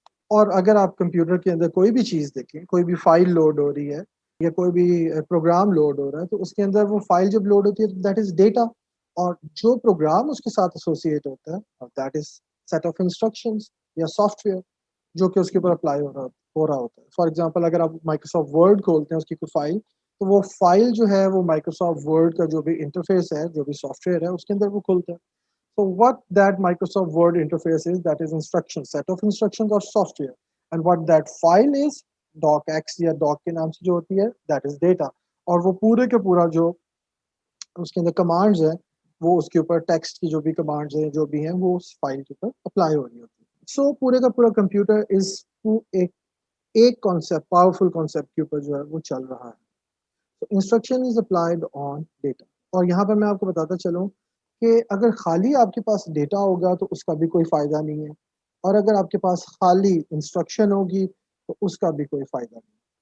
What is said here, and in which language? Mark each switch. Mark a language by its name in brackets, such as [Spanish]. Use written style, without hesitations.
[Urdu] اور اگر آپ کمپیوٹر کے اندر کوئی بھی چیز دیکھیں، کوئی بھی فائل لوڈ ہو رہی ہے یا کوئی بھی پروگرام لوڈ ہو رہا ہے، تو اس کے اندر وہ فائل جب لوڈ ہوتی ہے تو [English] that is data, [Urdu] اور جو پروگرام اس کے ساتھ ایسوسیٹ ہوتا ہے [English] that is set of instructions [Urdu] یا سافٹ ویئر جو کہ اس کے اوپر اپلائی ہو رہا ہوتا ہے. [English] for example [Urdu] اگر آپ مائکروسافٹ ورڈ کھولتے ہیں اس کی کوئی فائل، تو وہ فائل جو ہے وہ مائکروسافٹ ورڈ کا جو بھی انٹرفیس ہے، جو بھی سافٹ ویئر ہے، اس کے اندر وہ کھولتا ہے. [English] So what that Microsoft Word interface is, that is instruction, set of instructions or software. And what that file is, docx [Urdu] یا doc کے نام سے جو ہوتی ہے, [English] that is data. [Urdu] اور وہ پورے کے پورا جو اس کے اندر کمانڈز ہیں وہ اس کے اوپر ٹیکسٹ کی جو بھی کمانڈز ہیں جو بھی ہیں وہ اس فائل کے اوپر اپلائی ہو رہی ہوتی ہے. سو پورے کا پورا کمپیوٹر از ایک کانسیپٹ، پاورفل کانسیپٹ کے اوپر جو ہے وہ چل رہا ہے. [English] Instruction is applied on data. [Urdu] اور یہاں پر میں آپ کو بتاتا چلوں کہ اگر خالی آپ کے پاس ڈیٹا ہوگا تو اس کا بھی کوئی فائدہ نہیں ہے، اور اگر آپ کے پاس خالی انسٹرکشن ہوگی تو اس کا بھی کوئی فائدہ نہیں.